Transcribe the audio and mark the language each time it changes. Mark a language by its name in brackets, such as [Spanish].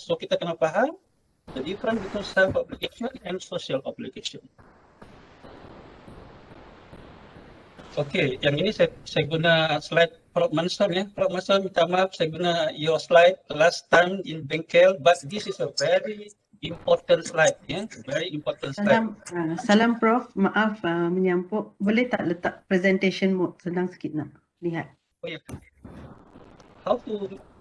[English] So [Malay] kita kena faham [English] the difference between self-obligation and social obligation. [Malay] Okey, yang ini saya guna slide Prof. Mansur Prof. [English] Mansur, [Malay] minta maaf saya guna [English] your slide last time [Malay] in bengkel, [English] but this is a very important slide, very important slide. [Malay] Salam Prof, maaf menyampuk. Boleh tak letak presentation mode, senang sikit nak lihat. [English] Oh ya. How to?